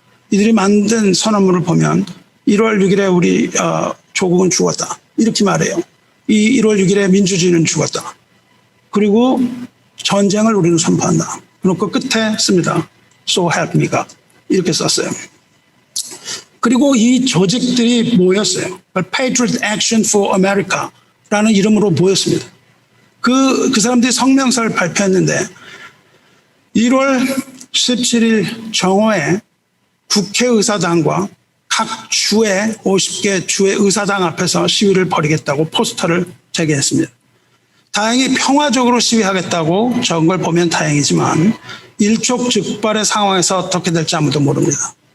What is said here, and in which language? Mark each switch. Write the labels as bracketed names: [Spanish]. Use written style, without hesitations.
[Korean] 이들이 만든 선언문을 보면 1월 6일에 우리 조국은 죽었다. 이렇게 말해요. 이 1월 6일에 민주주의는 죽었다. 그리고 전쟁을 우리는 선포한다. 그리고 끝에 씁니다. [English] So help me God. [Korean] 이렇게 썼어요. 그리고 이 조직들이 모였어요. Patriot Action for America라는 이름으로 모였습니다. 그 사람들이 성명서를 발표했는데 1월 17일 정오에 국회의사당과 각 주의 50개 주의 의사당 앞에서 시위를 벌이겠다고 포스터를 제기했습니다. 다행히 평화적으로 시위하겠다고 적은 걸 보면 다행이지만 일촉즉발의 상황에서 어떻게 될지 아무도 모릅니다.